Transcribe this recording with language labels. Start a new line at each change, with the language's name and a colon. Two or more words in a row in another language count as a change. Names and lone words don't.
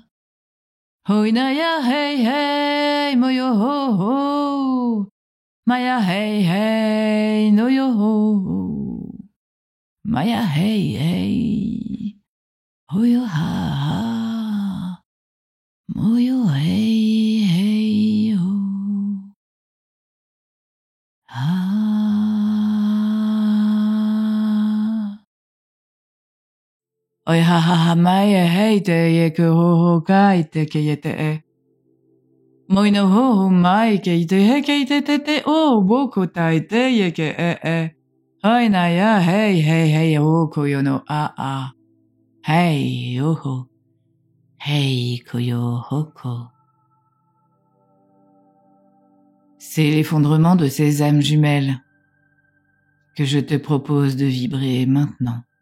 French: Hoi na ya hey hey mo yo ho ho maya hey hey no yo ho ho maya hey hey ho yo ha ha mo yo hey hey ho. Oi ha ha ha mai e hei te e ke ho ho kai te ke e te e. Moina ho ho mai ke i te he ke i te o woko tai te e ke e. Hai na ya hei hei hei o ko yo no a a. Hei oho. Hei Koyo Hoko. C'est l'effondrement de ces âmes jumelles que je te propose de vibrer maintenant.